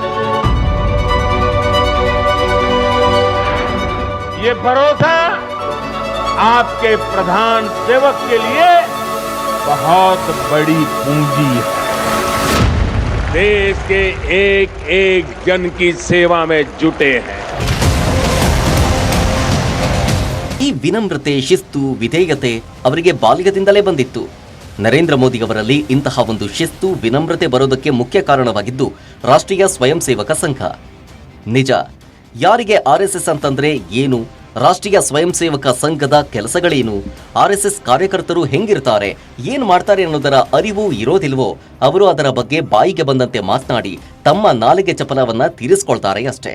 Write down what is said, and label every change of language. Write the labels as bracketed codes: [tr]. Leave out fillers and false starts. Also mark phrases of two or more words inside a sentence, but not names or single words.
[hi] ये भरोसा आपके प्रधान सेवक के लिए बहुत बड़ी पूंजी है. देश के एक एक जन की सेवा में जुटे हैं. [kn] ಈ ವಿನಮ್ರತೆ, ಶಿಸ್ತು, ವಿಧೇಯತೆ ಅವರಿಗೆ ಬಾಲ್ಯದಿಂದಲೇ ಬಂದಿತ್ತು. ನರೇಂದ್ರ ಮೋದಿ ಅವರಲ್ಲಿ ಇಂತಹ ಒಂದು ಶಿಸ್ತು, ವಿನಮ್ರತೆ ಬರೋದಕ್ಕೆ ಮುಖ್ಯ ಕಾರಣವಾಗಿದ್ದು ರಾಷ್ಟ್ರೀಯ ಸ್ವಯಂ ಸೇವಕ ಸಂಘ. ನಿಜ, ಯಾರಿಗೆ ಆರ್ಎಸ್ಎಸ್ ಅಂತಂದ್ರೆ ಏನು, ರಾಷ್ಟ್ರೀಯ ಸ್ವಯಂ ಸೇವಕ ಸಂಘದ ಕೆಲಸಗಳೇನು, RSS ಕಾರ್ಯಕರ್ತರು ಹೆಂಗಿರ್ತಾರೆ, ಏನ್ ಮಾಡ್ತಾರೆ ಅನ್ನೋದರ ಅರಿವು ಇರೋದಿಲ್ವೋ ಅವರು ಅದರ ಬಗ್ಗೆ ಬಾಯಿಗೆ ಬಂದಂತೆ ಮಾತನಾಡಿ ತಮ್ಮ ನಾಲಿಗೆ ಚಪಲವನ್ನ ತೀರಿಸ್ಕೊಳ್ತಾರೆ ಅಷ್ಟೇ.